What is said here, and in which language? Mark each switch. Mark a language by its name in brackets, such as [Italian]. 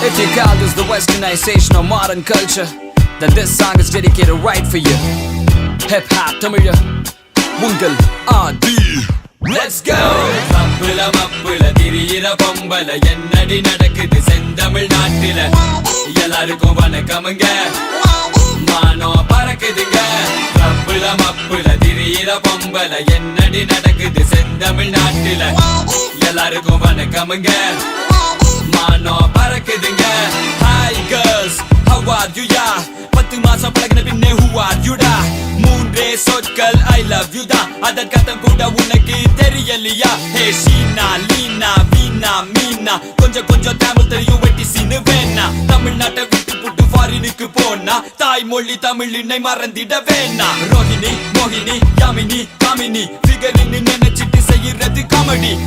[English] If you call this the westernization of modern culture, then this song is dedicated right for you. Hip hop Tamil Mungal Adi. Let's go. [Tamil] மப்புல மப்புல திரியிற பொம்பல என்னடி நடக்குது செந்தமிழ் நாட்டில, எல்லாருக்கும் வணக்கமுங்க மானோ பறக்குதுங்க. மப்புல மப்புல திரியிற பொம்பல என்னடி நடக்குது செந்தமிழ் நாட்டில, எல்லாருக்கும் வணக்கமுங்க மானோ பறக்குதுங்க. [English] Hi girls, how are you ya? [Tamil] 10 மாசம் பழகின பின்னே [English] who are you da? [Tamil] மூன்றே சொற்கள் [English] I love you da, [Tamil] அதற்கத்தம் கூட உனக்கு தெரியலையா? ஹே ஷீனா லீனா வீணா மீனா, கொஞ்சம் கொஞ்சம் தமிழ் தெரியும் வெட்டி சீனு வேணா. தமிழ்நாட்டை விட்டு புட்டு ஃபாரினுக்கு போனா போனா தாய்மொழி தமிழினை மறந்திட வேணா. ரோஹிணி மோகினி யாமினி காமினி ஃபிகரின்னு நினைச்சிட்டு செய்யறது காமெடி.